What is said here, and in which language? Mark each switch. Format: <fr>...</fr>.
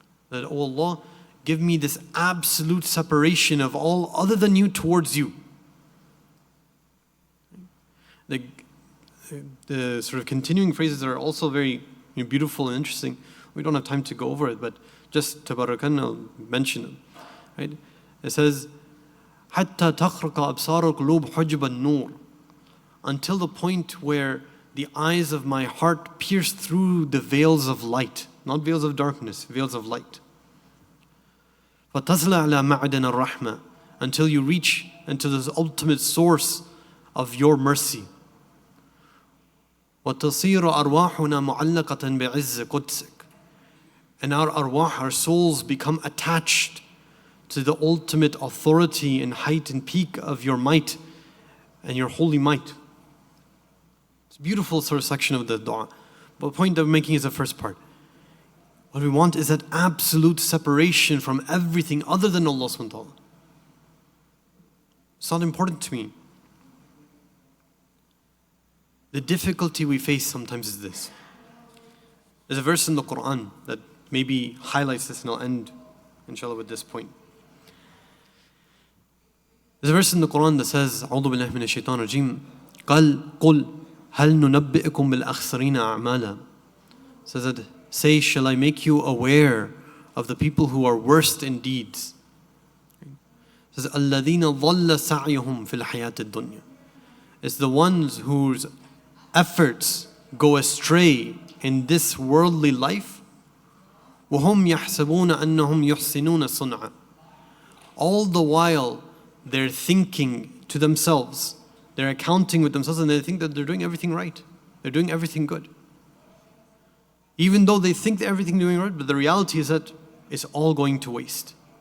<en>That, oh Allah, give me this absolute separation of all other than you towards you. The sort of continuing phrases are also very beautiful and interesting. We don't have time to go over it, but just tabarakan, I'll mention them. Right? It says,</en> <ar>حَتَّى تَخْرَقَ أَبْصَارُ الْقُلُوبِ حُجْبَ النُّورِ.</ar> <en>Until the point where the eyes of my heart pierce through the veils of light, not veils of darkness, veils of light.</en> <ar>فَتَصْلَ عَلَى مَعْدَنَ الرَّحْمَةِ.</ar> <en>Until you reach into this ultimate source of your mercy.</en> <ar>وَتَصِيرُ أَرْوَاحُنَا مُعَلَّقَةً بِعِزِّ قُدْسِكَ.</ar> <en>And our arwah, our souls, become attached to the ultimate authority and height and peak of your might and your holy might. It's a beautiful sort of section of the dua. But the point I'm making is the first part. What we want is that absolute separation from everything other than Allah subhanahu wa ta'ala. It's not important to me. The difficulty we face sometimes is this. There's a verse in the Quran that maybe highlights this, and I'll end, inshallah, with this point. There's a verse in the Quran that says,</en> <ar>أعوذ بالله من الشيطان الرجيم قل هل ننبئكم بالأخسرين أعمالا.</ar> <en>Says that, say, shall I make you aware of the people who are worst in deeds? It says,</en> <ar>الذين ضل سعيهم في الحياة الدنيا.</ar> <en>It's the ones whose efforts go astray in this worldly life.</en> <ar>وهم يحسبون أنهم يحسنون صنعا.</ar> <en>All the while they're thinking to themselves, they're accounting with themselves, and they think that they're doing everything right. They're doing everything good. Even though they think that everything doing right, but the reality is that it's all going to waste.</en>